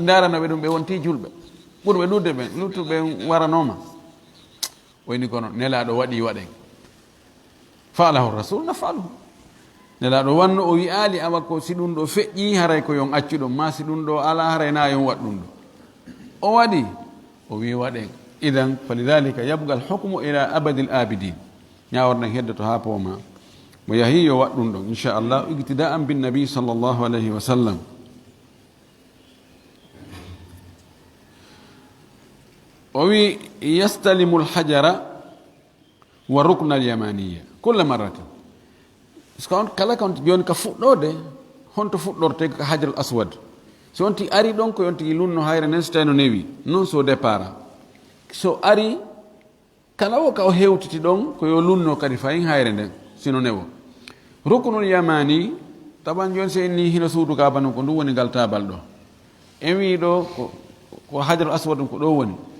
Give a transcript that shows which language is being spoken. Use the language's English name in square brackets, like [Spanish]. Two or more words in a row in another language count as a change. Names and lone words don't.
[Fula] daranoɓe ɗum ɓe wonti julɓe ɓurɓe ɗudde ɓen luttuɓe waranoma wayni kono nelaɗo waɗi waɗen [Arabic] فعله الرسول نفعله [Fula] nelaɗo wanno o wi ali awa ko si ɗum ɗo feƴƴi haray ko yon accu ɗum ma si ɗum ɗo ala haray na yon waɗ ɗum ɗo o waɗi o wi waɗen [Arabic] إذن فلذلك يبقى الحكم إلى أبد الآبدين [Fula] ñawornen heddoto ha pooma mo yahi yo waɗ ɗum ɗon [Arabic] إن شاء الله ابتداءً بالنبي صلى الله عليه وسلم [Fula] o wi [Arabic] يستلم الحجر والركن اليماني كل مرة [French] parce que [Fula] on kala kon joni ka fuɗɗode honto fuɗɗorte ka [Arabic] الحجر الأسود [Fula] so on ti ari ɗon ko yon tigi lunno hayre nden so tawi no newi non so départ so ari kala o ka o hewtiti ɗon ko yo lunno kadi fayin hayre nden sino newo [Arabic] الركن اليماني [Fula] taban joni so inni hino suudu ka banu ko ɗum woni ngal tabal ɗo en wi ɗo ko [Arabic] الحجر الأسود [Fula] ko ɗo woni